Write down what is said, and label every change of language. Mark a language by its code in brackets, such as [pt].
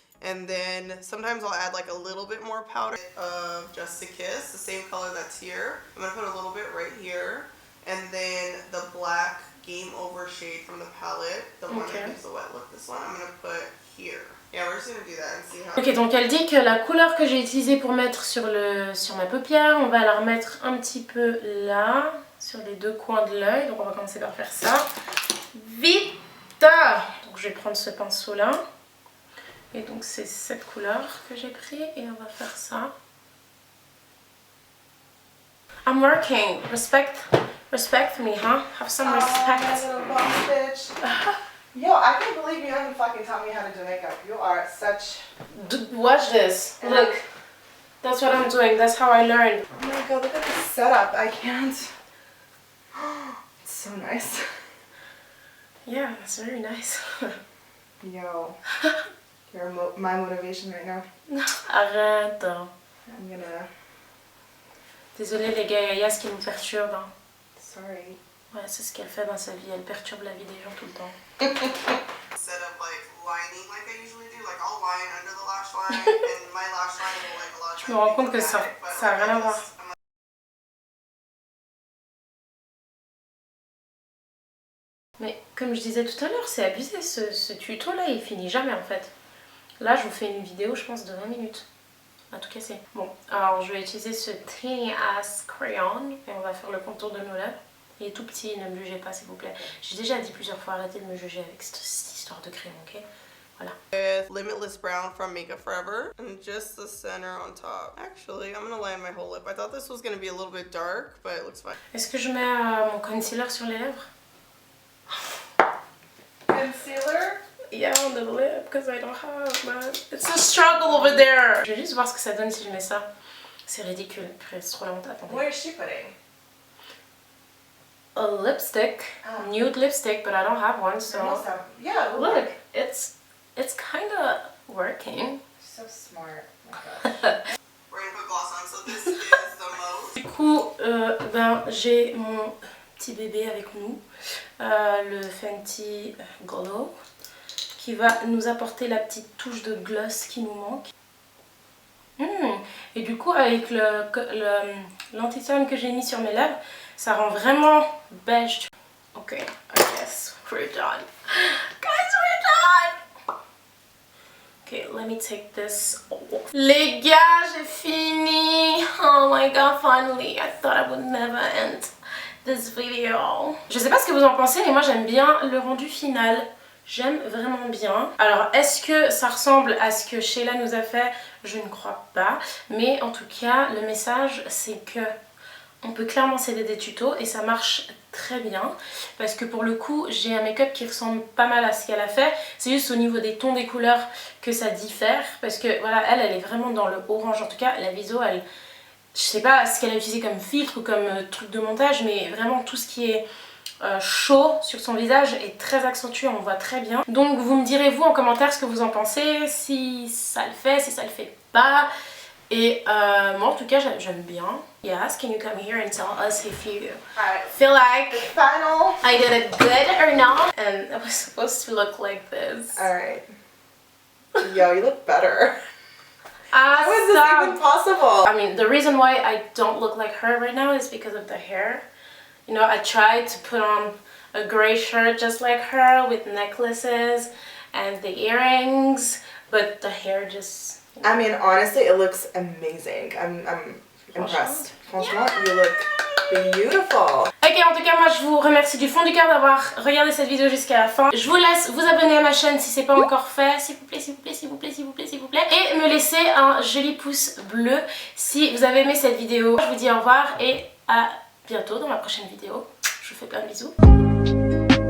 [en] And then sometimes I'll add like a little bit more powder of Just a Kiss, the same color that's here. I'm gonna put a little bit right here. And then the black Game Over shade from the palette, the one that gives the wet look, this one, I'm gonna put here. Yeah, we're just gonna do that and see how. [fr] Ok, donc elle dit que la couleur que j'ai utilisée pour mettre sur ma paupière, on va la remettre un petit peu là, sur les deux coins de l'œil. Donc on va commencer par faire ça. Vite! Donc je vais prendre ce pinceau là. Et donc c'est cette couleur que j'ai pris et on va faire ça. [en] I'm working. Respect me, huh? Have some respect. Little boss bitch. Yo, I can't believe you haven't fucking taught me how to do makeup. You are such... Watch this. Look. That's what I'm doing. That's how I learned. Oh my god, look at this setup. I can't... It's so nice. Yeah, that's very nice. Yo. You're my motivation right now. [fr] Arrête. [en] I'm gonna... [fr] Désolée les gars, Yaya, ce qui nous perturbe. Hein. [en] Sorry. [fr] Ouais, c'est ce qu'elle fait dans sa vie, elle perturbe la vie des gens tout le temps. [en] Instead of like lining like I usually do, like I'll line under the lash line and my lash line will like a lot of [fr] Je me rends compte que ça a rien à voir. Mais comme je disais tout à l'heure, c'est abusé, ce tuto là il finit jamais en fait. Là je vous fais une vidéo je pense de 20 minutes. À tout casser. Bon, alors je vais utiliser ce Tiny Ass Crayon et on va faire le contour de nos lèvres. Il est tout petit, ne me jugez pas s'il vous plaît. J'ai déjà dit plusieurs fois, arrêtez de me juger avec cette histoire de crayon, ok? Voilà. [en] With Limitless Brown from Makeup Forever and just the center on top. Actually, I'm gonna line my whole lip. I thought this was gonna be a little bit dark, but it looks fine. [fr] Est-ce que je mets mon concealer sur les lèvres? [en] Concealer? Yeah, on the lip, because I don't have, but it's a struggle over there. [fr] Je vais juste voir ce que ça donne si je mets ça. C'est ridicule, c'est trop longtemps, attendez. [en] What is she putting? A lipstick, nude lipstick, but I don't have one, so... Yeah, look, it's kind of working. So smart. Oh We're gonna put gloss on, so this is the most. [fr] Du coup, j'ai mon petit bébé avec nous, le Fenty Glow, qui va nous apporter la petite touche de gloss qui nous manque. Et du coup avec l'anti-cerne que j'ai mis sur mes lèvres, ça rend vraiment beige. [en] Ok, I guess we're done. Guys, we're done! Ok, let me take this off. [fr] Les gars, j'ai fini! [en] Oh my god, finally! I thought I would never end this video. [fr] Je sais pas ce que vous en pensez, mais moi j'aime bien le rendu final. J'aime vraiment bien. Alors, est-ce que ça ressemble à ce que Sheila nous a fait? Je ne crois pas. Mais en tout cas, le message, c'est que on peut clairement s'aider des tutos et ça marche très bien. Parce que pour le coup, j'ai un make-up qui ressemble pas mal à ce qu'elle a fait. C'est juste au niveau des tons des couleurs que ça diffère. Parce que voilà, elle est vraiment dans le orange. En tout cas, la viso, elle... Je sais pas ce qu'elle a utilisé comme filtre ou comme truc de montage, mais vraiment tout ce qui est... chaud sur son visage est très accentué, on voit très bien. Donc vous me direz vous en commentaire ce que vous en pensez, si ça le fait, si ça le fait pas. Et moi en tout cas j'aime bien. [en] Yes, can you come here and tell us if you feel like final. I did it good or not? And it was supposed to look like this. Alright. Yo, you look better. How is this even possible? I mean, the reason why I don't look like her right now is because of the hair. You know, I tried to put on a gray shirt just like her with necklaces and the earrings, but the hair just... You know. I mean, honestly, it looks amazing. I'm impressed. Franchement, you look beautiful. [fr] Ok, en tout cas, moi je vous remercie du fond du cœur d'avoir regardé cette vidéo jusqu'à la fin. Je vous laisse vous abonner à ma chaîne si c'est pas encore fait, s'il vous plaît, s'il vous plaît, s'il vous plaît, s'il vous plaît, s'il vous plaît. Et me laisser un joli pouce bleu si vous avez aimé cette vidéo. Je vous dis au revoir et à bientôt dans ma prochaine vidéo. Je vous fais plein de bisous.